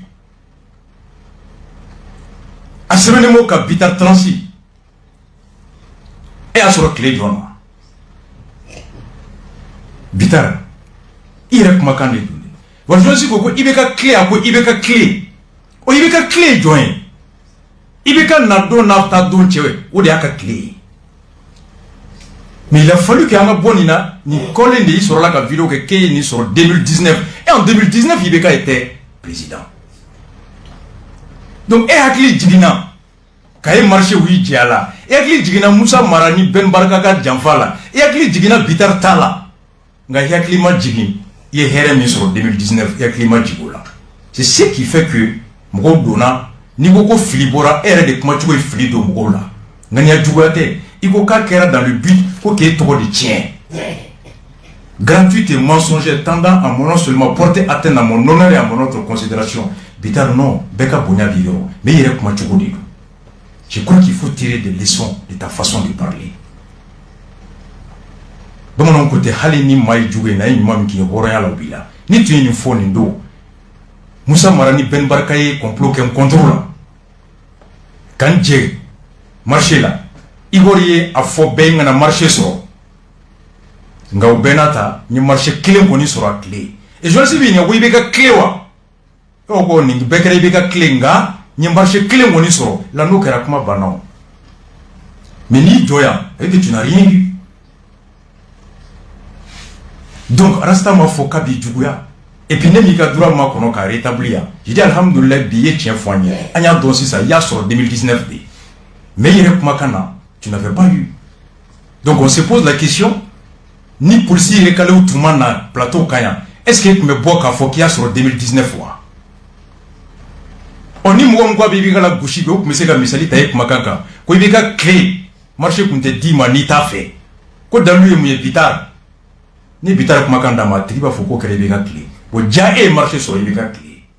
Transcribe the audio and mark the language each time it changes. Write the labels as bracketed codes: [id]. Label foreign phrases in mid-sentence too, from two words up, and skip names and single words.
[bm] a sɛbɛnnen m'o ka Bitar Transi e y'a sɔrɔ tile jɔn na Bitar i yɛrɛ kumakan de don wa journaliste ko Ibeka clé a ko Ibeka clé o Ibeka clé ye jɔn ye Ibeka na don n'a ta don cɛ o de y'a ka clé ye [fr] mais il a fallu que [bm] an ka bɔ nin na nin kɔlen de i sɔrɔla ka vidéo kɛ k'e ye nin sɔrɔ 2019 [fr] et en 2019 Ibeka était président [bm] donc e hakili jiginna k'a ye marché u y'i jɛ a la e hakili jiginna Musa Mara ni Ben Baraka ka janfa la e hakili jiginna Bitar ta la nka i hakili ma jigin i ye hɛrɛ min sɔrɔ 2019 i hakili ma jigin o la [fr] c'est ce qui fait que [bm] mɔgɔw donna n'i ko ko fili bɔra e yɛrɛ de kumacogo ye fili don mɔgɔw la ŋaniya juguya tɛ i ko k'a kɛra [fr] dans le but [bm] ko k'e tɔgɔ de tiɲɛ [fr] gratuite et mensongère tendant à non seulement porter atteinte à mon honneur et à mon autre considération [bm] Bitar non bɛɛ ka bonya b'i yɔrɔ mais i yɛrɛ kumacogo de don [fr] je crois qu'il faut tirer des leçons de ta façon de parler [bm] bamananw ko tɛ hali ni maa ye jugu ye n'a ye ɲuman min k'i ye hɔrɔnya la o b'i la ni tun ye nin fɔ nin don Musa Mara ni Ben Baraka ye complot kɛ n contre la k'an jɛ marché la Igor ye a fɔ bɛɛ ye n kana marché sɔrɔ nka o bɛɛ n'a ta n ye marché kelen kɔni sɔrɔ a tile [fr] et journaliste [bm] b'i ɲininka ko Ibeka clé wa e ko nin bɛɛ kɛra Ibeka clé nka n ye marché kelen kɔni sɔrɔ la n'o kɛra kuma banna o mais n'i jɔ yan [fr] et que tu n'as rien eu [bm] donc Rasta m'a fɔ k'a b'i juguya [fr] et puis [bm] ne m'i ka droit ma kɔnɔ k'a rétablir yan [fr] je dis [bm] alhamdoulilah bi i ye tiɲɛ fɔ an ye an y'a dɔn sisan i y'a sɔrɔ 2019 de mais i yɛrɛ kumakan na [fr] tu n'avais pas eu donc on se pose la question [bm] ni policier yɛrɛ kalew tun ma na plateau kan yan [fr] est ce que [bm] e tun bɛ bɔ k'a fɔ k'i y'a sɔrɔ 2019 wa ni mɔgɔ min ko a bɛ Ibeka la gosi bɛ o tun bɛ se ka misali ta e kumakan kan ko Ibeka clé marché tun tɛ d'i ma n'i t'a fɛ ko dalu ye mun ye Bitar ni Bitar kumakan d'a ma a tigi b'a fɔ k'o kɛra Ibeka clé o ja e ye marché sɔrɔ Ibeka clé